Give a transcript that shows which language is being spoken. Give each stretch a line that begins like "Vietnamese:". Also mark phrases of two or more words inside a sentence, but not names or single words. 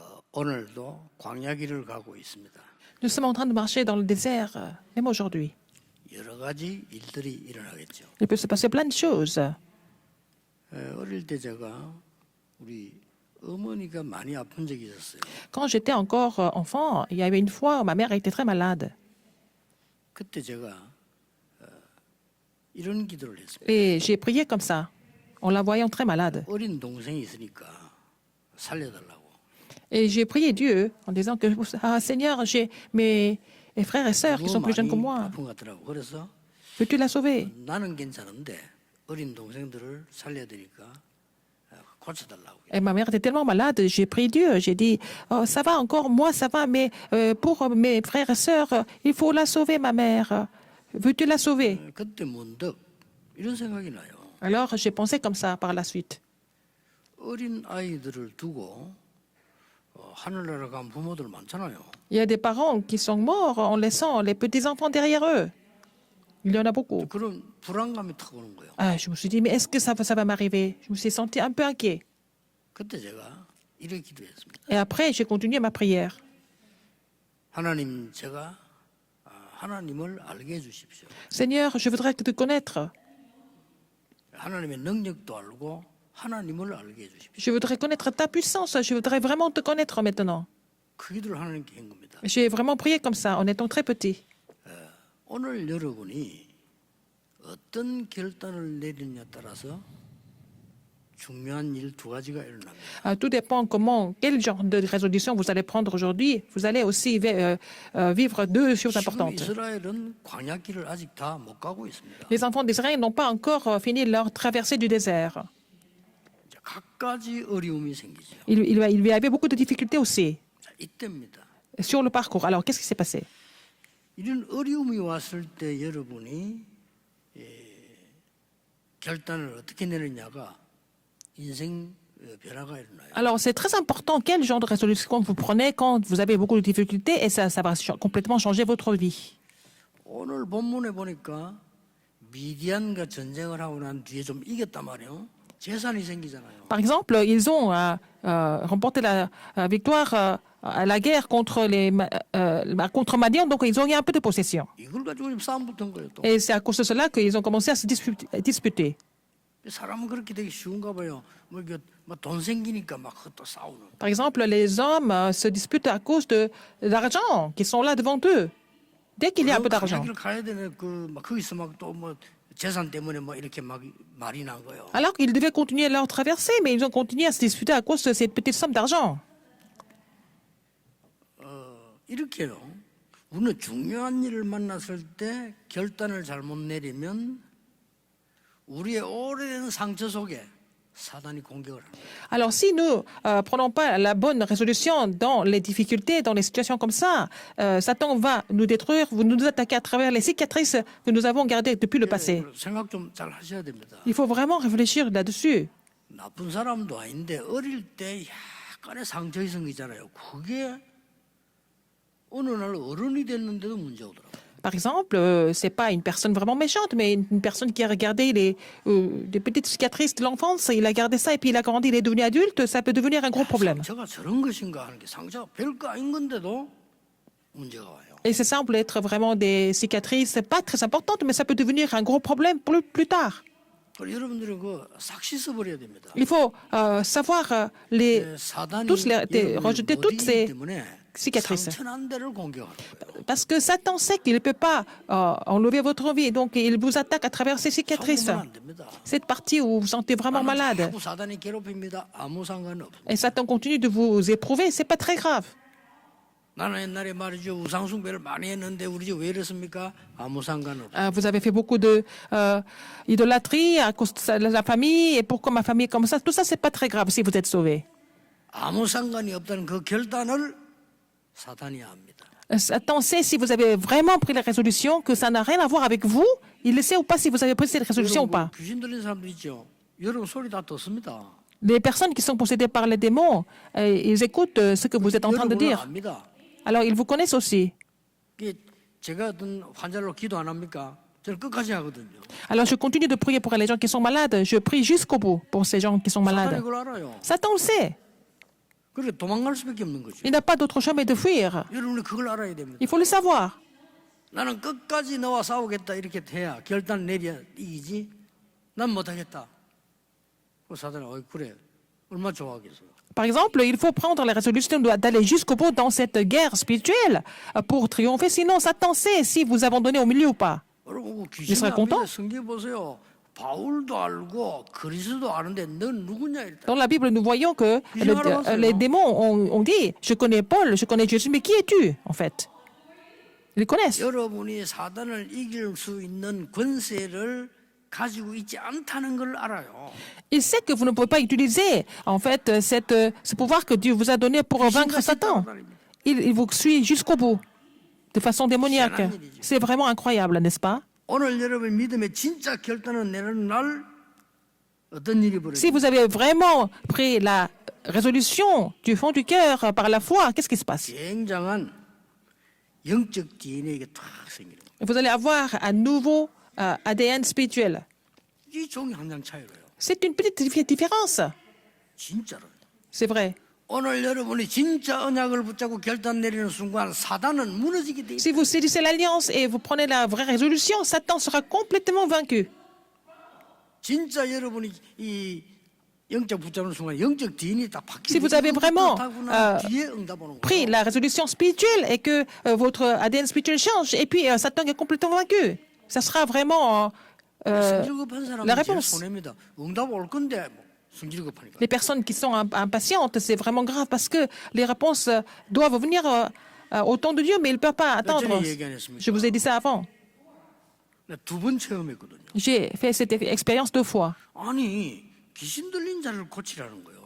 Korean: 오늘도 광야길을 가고 있습니다.
French: Nous sommes en train de marcher dans le désert, même aujourd'hui.
Korean: 여러 가지 일들이 일어나겠죠.
French: Il peut se passer plein de choses.
Korean: 어릴 때 제가 우리 어머니가 많이 아픈 적이 있었어요.
French: Quand j'étais encore enfant, il y avait une fois où ma mère était très malade.
Korean: 그때 제가 이런 기도를 했습니다.
French: Et j'ai prié comme ça, en la voyant très malade.
Korean: 어린 동생이 있으니까 살려달라고.
French: Et j'ai prié Dieu en disant que, ah Seigneur, j'ai mes frères et sœurs qui sont plus jeunes que moi.
Korean: 아픈 것 같더라고. 그래서
French: Peux-tu la sauver?
Korean: 나는 괜찮은데 어린 동생들을 살려야 되니까 고쳐달라고.
French: Et ma mère était tellement malade, j'ai prié Dieu. J'ai dit, oh, ça va encore, moi ça va, mais pour mes frères et sœurs, il faut la sauver, ma mère. Veux-tu la sauver?
Korean: 그때 문득 이런 생각이 나요.
French: Alors j'ai pensé comme ça par la suite.
Korean: 어린 아이들을 두고 하늘나라 간 부모들 많잖아요.
French: Il y a des parents qui sont morts en laissant les petits-enfants derrière eux. Il y en a beaucoup.
Korean: 그런 불안감이 탁 오는 거예요.
French: Ah, je me suis dit, mais est-ce que ça va m'arriver? Je me suis senti un peu inquiet.
Korean: 그때 제가 이렇게 기도했습니다.
French: Et après, j'ai continué ma prière.
Korean: 하나님, 제가 하나님을 알게 해주십시오.
French: Seigneur, je voudrais te connaître.
Korean: 하나님의 능력도 알고 하나님을 알게 해주십시오.
French: Je voudrais connaître ta puissance. Je voudrais vraiment te connaître maintenant.
Korean: 그 기도를 하나님께 한 겁니다.
French: J'ai vraiment prié comme ça, en étant très petit.
Korean: 오늘 여러분이 어떤 결단을 내리느냐에 따라서 중요한 일 두 가지가 일어납니다.
French: Tout dépend quel genre de résolution vous allez prendre aujourd'hui. Vous allez aussi vivre deux choses
Korean: 지금
French: importantes.
Korean: 이스라엘은 광야길을 아직 다 못 가고 있습니다.
French: Les enfants d'Israël n'ont pas encore fini leur traversée du désert.
Korean: 이제 갖가지 어려움이 생기죠.
French: Il va y avoir beaucoup de difficultés aussi
Korean: 자, 이때입니다.
French: sur le parcours. Alors, qu'est-ce qui s'est passé?
Korean: 이런 어려움이 왔을 때 여러분이 결단을 어떻게 내느냐가 인생 변화가 일어나요.
French: Alors, c'est très important quel genre de résolution vous prenez quand vous avez beaucoup de difficultés et ça va complètement changer votre vie.
Korean: 오늘 본문에 보니까 미디안과 전쟁을 하고 난 뒤에 좀 이겼단 말이에요. 재산이 생기잖아요.
French: Par exemple, ils ont remporté la victoire à la guerre contre Madian, donc ils ont eu un peu de possession.
Korean: 이걸 가지고 지금 싸움 붙은 거예요. 또
French: Et c'est à cause de cela qu'ils ont commencé à se disputer.
Korean: 사람은 그렇게 되기 쉬운가 봐요. 돈 생기니까 막 또 싸우는.
French: Par exemple, les hommes se disputent à cause de l'argent qui sont là devant eux. Dès qu'il y a un peu d'argent.
Korean: 가야 되는 막 거기서 막 또 뭐 재산 때문에 뭐 이렇게 막 말이 난 거예요.
French: Alors qu'ils devaient continuer leur traversée, mais ils ont continué à se disputer à cause de cette petite somme d'argent.
Korean: 이렇게요. 우리는 중요한 일을 만났을 때 결단을 잘못 내리면 우리의 오래된 상처 속에 사단이 공격을 합니다.
French: Alors, si nous ne prenons pas la bonne résolution dans les difficultés, dans les situations comme ça, Satan va nous détruire, nous attaquer à travers les cicatrices que nous avons gardées depuis le passé.
Korean: 생각 좀 잘 하셔야 됩니다.
French: Il faut vraiment réfléchir là-dessus.
Korean: 나쁜 사람도 아닌데 어릴 때 약간의 상처가 생기잖아요. 그게 어느 날 어른이 됐는데도 문제 오더라고요.
French: Par exemple, c'est pas une personne vraiment méchante, mais une personne qui a regardé des petites cicatrices de l'enfance, il a gardé ça et puis il a grandi, il est devenu adulte, ça peut devenir un gros problème.
Korean: 상처가 저런 것인가 하는 게 상처가 별거 아닌 건데도 문제가 와요.
French: Et c'est semble être vraiment des cicatrices pas très importantes, mais ça peut devenir un gros problème plus tard.
Korean: 그래서 여러분들은 싹 씻어버려야 됩니다.
French: Il faut savoir rejeter toutes ces cicatrices.
Korean: 상처난 데를 공격하는 거예요.
French: Parce que Satan sait qu'il ne peut pas enlever votre vie, donc il vous attaque à travers ces cicatrices.
Korean: 속으면 안 됩니다.
French: Cette partie où vous vous sentez vraiment malade.
Korean: 자꾸 사단이 괴롭힙니다. 아무 상관없습니다.
French: Et Satan continue de vous éprouver, c'est pas très grave.
Korean: 나는 옛날에 말이죠. 우상숭배를 많이 했는데 우리 집 왜 이랬습니까? 아무 상관없어요.
French: Vous avez fait beaucoup de idolâtrie à cause de la famille, et pourquoi ma famille est comme ça? Tout ça, c'est pas très grave si vous êtes sauvé.
Korean: 아무 상관이 없다는 그 결단을 사단이 압니다.
French: Satan sait si vous avez vraiment pris la résolution, que ça n'a rien à voir avec vous. Il le sait ou pas si vous avez pris cette résolution ou pas.
Korean: 귀신 들린 사람들 있죠. 여러분 소리 다 듣습니다.
French: Les personnes qui sont possédées par les démons, ils écoutent ce que vous êtes en train de dire.
Korean: 압니다.
French: Alors, ils vous connaissent aussi.
Korean: 제가 어떤 환자로 기도 안 합니까? 저는 끝까지 하거든요.
French: Alors, je continue de prier pour les gens qui sont malades. Je prie jusqu'au bout pour ces gens qui sont malades.
Korean: 사단이 그걸 알아요.
French: Satan le sait.
Korean: 그렇게 도망갈 수밖에 없는 거죠.
French: Il n'a pas d'autre chemin de fuir.
Korean: 여러분이 그걸 알아야 됩니다.
French: Il faut le savoir.
Korean: 나는 끝까지 너와 싸우겠다 이렇게 해야 결단 내려 이기지. 난 못하겠다. 그 사단이 그래 얼마나 좋아하겠어요.
French: Par exemple, il faut prendre la résolution d'aller jusqu'au bout dans cette guerre spirituelle pour triompher. Sinon, Satan sait si vous abandonnez au milieu ou pas.
Korean: 여러분
French: Il
Korean: 귀신
French: sera content.
Korean: 앞에 성경 보세요. 바울도 알고 그리스도 아는데 넌 누구냐 이랬다.
French: Dans la Bible, nous voyons que Ils ont avancé, les non? démons ont dit, je connais Paul, je connais Jésus, mais qui es-tu en fait? Ils connaissent.
Korean: 여러분이 사단을 이길 수 있는 권세를 가지고 있지 않다는 걸 알아요.
French: Il sait que vous ne pouvez pas utiliser en fait ce pouvoir que Dieu vous a donné pour vaincre Satan. Il vous suit jusqu'au bout, de façon démoniaque. C'est vraiment incroyable, n'est-ce pas?
Korean: 오늘 여러분 믿음의 진짜 결단을 내는 날 어떤 일이
French: Si
Korean: 벌어져요?
French: vous avez vraiment pris la résolution du fond du cœur par la foi, qu'est-ce qui se passe?
Korean: 굉장한 영적 DNA가 탁 생기는 거예요.
French: Vous allez avoir un nouveau ADN spirituel.
Korean: 이 종이 한 장 차이로요.
French: C'est une petite différence.
Korean: 진짜로.
French: C'est vrai.
Korean: 오늘 여러분이 진짜 언약을 붙잡고 결단 내리는 순간 사단은 무너지게 돼 있어요.
French: Si vous saisissez l'alliance et vous prenez la vraie résolution, Satan sera complètement vaincu.
Korean: 진짜 여러분이 이 영적 붙잡는 순간 영적 DNA가 딱 바뀌는
French: Si vous avez vraiment
Korean: 뒤에 응답 오는
French: pris
Korean: 거예요.
French: la résolution spirituelle et que votre ADN spirituel change, et puis Satan est complètement vaincu. Ça sera vraiment
Korean: 성질급한
French: la
Korean: 사람은 제일
French: réponse.
Korean: 손해입니다. 응답 올 건데 뭐 성질급하니까.
French: Les personnes qui sont impatientes, c'est vraiment grave parce que les réponses doivent venir au temps de Dieu, mais ils ne peuvent pas attendre. Je vous ai dit ça avant.
Korean: 두 번 체험했거든요.
French: J'ai fait cette expérience 2 fois.
Korean: 아니 귀신 들린 자를 고치라는 거예요.